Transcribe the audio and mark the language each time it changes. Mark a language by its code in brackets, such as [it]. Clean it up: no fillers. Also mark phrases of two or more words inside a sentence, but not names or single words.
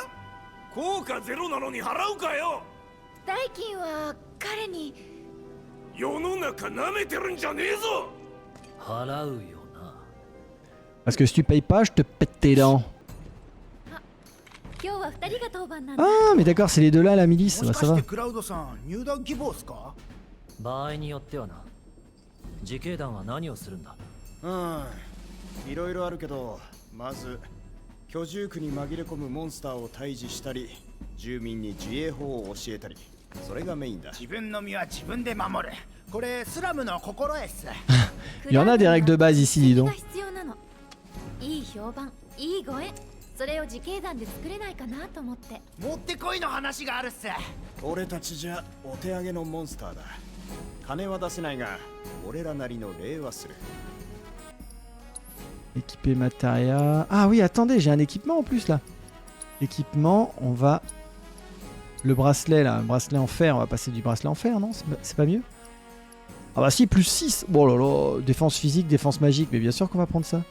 [ja] 効果ゼロなのに払うかよ。代金は彼に。世の中舐めてるんじゃねえぞ。払うよな。 [fr] Parce que si tu payes pas, je te pète tes dents. [ja] 今日は2人が当番なんだ。 [fr] Ah, mais d'accord, c'est les deux là, la milice. [ja] も [fr] Bah [ja] しか [fr] ça [ja] し [fr] va. [ja] てクラウドさん入団希望っすか？場合によってはな。自警団は何をするんだ？うん、いろいろあるけど、まず居住区に紛れ込むモンスターを退治したり、住民に自衛法を教えたり、それがメインだ。自分の身は自分で守る。これスラムの心得っす。 [fr] Il y en a des règles de base ici, dis donc. [ja] 必要なの。いい評判、いいご縁。それを自警団で作れないかなと思って。もってこいの話があるっす。俺たちじゃお手上げのモンスターだ。金は出せないが、俺らなりの礼はする。 [fr] Équiper Materia. Ah oui, attendez, j'ai un équipement en plus là. Équipement, on va... Le bracelet là, un bracelet en fer, on va passer du bracelet en fer, non? C'est pas mieux? Ah bah si, plus 6. Oh là là, défense physique, défense magique, mais bien sûr qu'on va prendre ça.